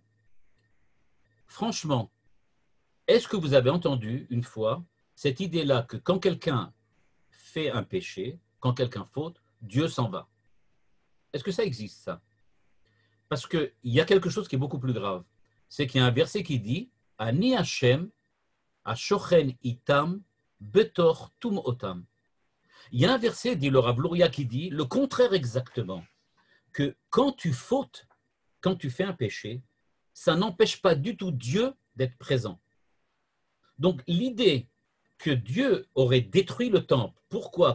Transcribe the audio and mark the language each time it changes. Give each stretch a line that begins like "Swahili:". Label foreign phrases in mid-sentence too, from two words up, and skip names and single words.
French: Franchement, est-ce que vous avez entendu une fois cette idée-là que quand quelqu'un fait un péché, quand quelqu'un faute, Dieu s'en va? Est-ce que ça existe, ça? Parce qu'il y a quelque chose qui est beaucoup plus grave. C'est qu'il y a un verset qui dit «
Hebrew: אני השם השוכן אתם בתוך טמאתם ».
French: Il y a un verset, dit le Rav Luria, qui dit le contraire exactement, que quand tu fautes, quand tu fais un péché, ça n'empêche pas du tout Dieu d'être présent. Donc l'idée que Dieu aurait détruit le temple, pourquoi?